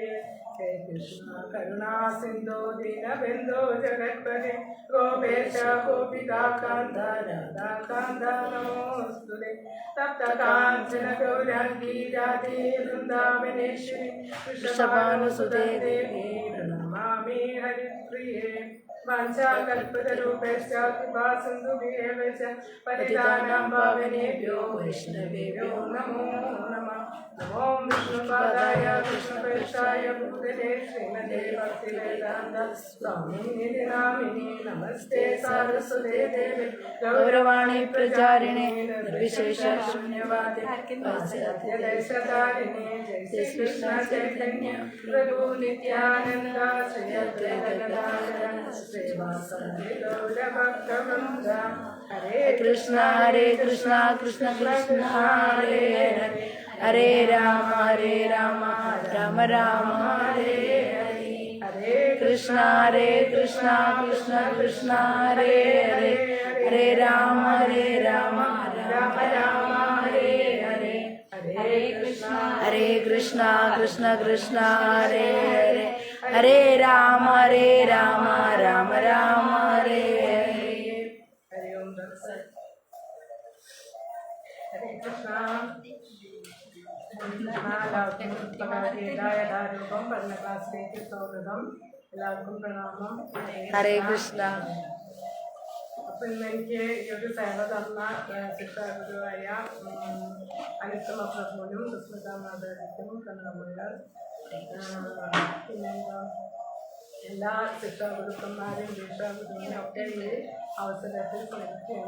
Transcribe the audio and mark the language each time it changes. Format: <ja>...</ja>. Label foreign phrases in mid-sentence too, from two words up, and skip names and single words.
<sa>ഹേ കൃഷ്ണ കരുണാ സിന്ധോ ദീനബന്ധോ ജഗത്പതേ ഗോപേശ ഗോപികാകാന്ത രാധാകാന്ത നമോസ്തുതേ. തപ്തകാഞ്ചന ഗൗരാംഗീ രാധേ വൃന്ദാവനേശ്വരി വൃഷഭാനുസുതേ ദേവി പ്രണമാമി ഹരിപ്രിയേ. വാഞ്ചാകൽപതരൂപേശ്ച കൃപാസിന്ധുഭ്യേവ ച പതിതാനാം പാവനേഭ്യോ വൈഷ്ണവേഭ്യോ നമോ നമഃ. നമോ വിഷ്ണുപാദായ കൃഷ്ണപ്രേഷ്ഠായ ഭൂതലേ ശ്രീമതേ ഭക്തിവേദാന്ത സ്വാമിനിധി നാമിനി നമസ്തേ സാരസ്വതേ ദേവി ഗൗരവാണി പ്രചാരിണേ നിർവിശേഷ ശൂന്യവാദി സത്യദേശധാരിണേ. ജയ കൃഷ്ണ ചൈതന്യ പ്രഭു നിത്യാനന്ദ ശ്രീ അദ്വൈത ഗദാധര ശ്രീവാസദി ഗൗരഭക്തവൃന്ദ. ഹരേ കൃഷ്ണ കൃഷ്ണ കൃഷ്ണ ഹരേ ഹരേ ഹരേ രാമ രാമ രാമ ഹരേ ഹരേ. ഹരേ കൃഷ്ണ കൃഷ്ണ കൃഷ്ണ ഹരേ ഹരേ ഹരേ രാമ രാമ രാമ ഹരേ ഹരേ. ഹരേ കൃഷ്ണ കൃഷ്ണ ഹരേ ഹരേ ഹരേ രാമ രാമ രാമ ഹരേ ഹരേ. ഹരി ഓം തത്സത്. ഹരേ കൃഷ്ണ.</sa> <ml>എല്ലാവർക്കും ഭഗവത്ഗീതായഥാരൂപം പഠന ക്ലാസ്സിലേക്ക് സ്വാഗതം. എല്ലാവർക്കും പ്രണാമം. ഹരേ കൃഷ്ണ. അപ്പൊ ഇന്ന് എനിക്ക് ഈ ഒരു സേവ തന്ന ശിക്ഷാഗുരുവായ അനിത്തമ പ്രഭുവിനും സുസ്മിത മാതാജിക്കും കണ്ണമുള്ളർ പിന്നെന്താ എല്ലാ ശിക്ഷാഗുരുക്കന്മാരെയും ദീക്ഷാഗുരുവിനും ഒക്കെ ഈ അവസരത്തിൽ സ്മരിക്കുകയാണ്.</ml>